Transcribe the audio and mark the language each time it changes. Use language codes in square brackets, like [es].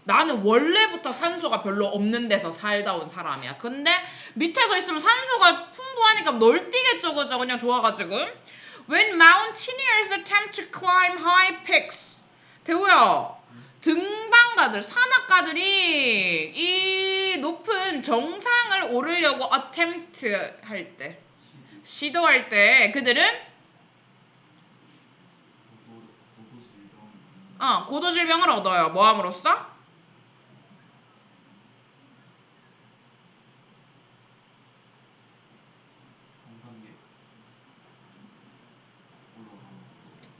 [ko] 나는 원래부터 산소가 별로 없는 데서 살다 온 사람이야. 근데 밑에서 있으면 산소가 풍부하니까 널뛰겠죠. 그죠? 그냥 좋아가지고. [en] When mountaineers attempt to climb high peaks. 대우야, 등반 [ko] 전문가들, 산악가들이 이 높은 정상을 오르려고 attempt 할 때, 시도할 때 그들은 고도질병을 얻어요. 뭐 함으로써? 한 단계 올라가면서